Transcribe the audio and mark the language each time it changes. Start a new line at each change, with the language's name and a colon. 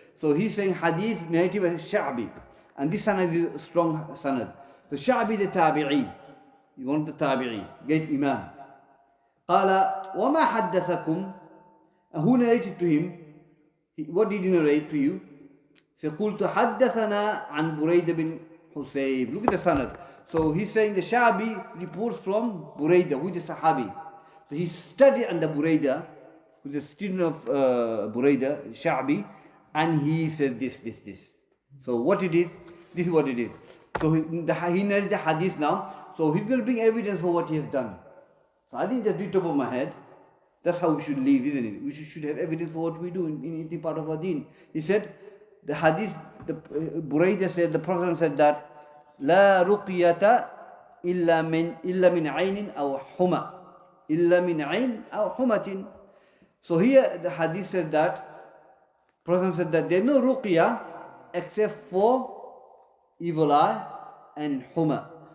English: So he's saying hadith narrated by Sha'bi. And this sanad is a strong sanad. So Sha'bi is a tabi'i. One of the tabi'i, great imam.
Arabic: قال وما حدثكم.
English: And who narrated to him? What did he narrate to you? He said,
Arabic: قلت حدثنا عن بريدة بن حسيب.
English: Look at the sanad. So he's saying the Sha'bi reports from Burayda, who is the Sahabi. So he studied under Burayda, who is a student of Burayda, Sha'bi, and he said this. So what it is, this is what it is. So he narrates the hadith now. So he's going to bring evidence for what he has done. So I didn't just do it top of my head. That's how we should live, isn't it? We should have evidence for what we do in any part of our deen. He said, the hadith, Burayda said, the Prophet said that,
Arabic: لا رقية إلا من عين أو حمى إلا من عين أو حمة.
English: So here the hadith says that, Prophet said that there is no ruqya except for evil eye and huma.